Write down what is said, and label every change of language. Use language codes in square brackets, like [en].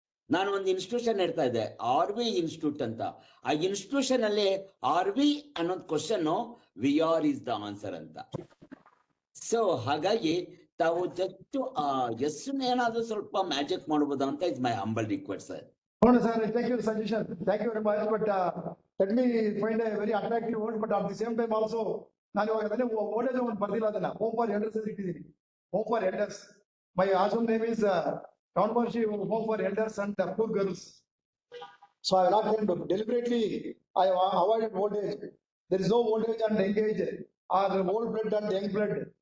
[kn] ನಾನು ಒಂದು ಇನ್ಸ್ಟಿಟ್ಯೂಷನ್ ಹೇಳ್ತಾ ಇದ್ದೆ, RV ಇನ್ಸ್ಟಿಟ್ಯೂಟ್ ಅಂತ. ಆ ಇನ್ಸ್ಟಿಟ್ಯೂಷನ್ ಅಲ್ಲಿ RV ಅನ್ನೋದು question, [en] VR is the answer [kn] ಅಂತ. ಸೊ ಹಾಗಾಗಿ ತಾವು ಜಸ್ಟ್ ಹೆಸರು ಏನಾದ್ರೂ ಸ್ವಲ್ಪ ಮ್ಯಾಜಿಕ್ ಮಾಡಬಹುದಾ ಅಂತ [en] Is my humble request sir. No, sir, thank you, suggestion. Thank you very much. But let me find a very attractive word. But at the same time also, [kn] ನಾನು ಇವಾಗ old age ಒಂದು ಬರ್ದಿಲ್ಲ, ಅದನ್ನ home for elders ಅಂತ ಇಟ್ಟಿದ್ದೀನಿ. [en] Home for elders. My ashram name is Township Home for Elders and Poor Girls. So I have not deliberately. I have avoided old age. There is no old age and young age, or old blood and young blood.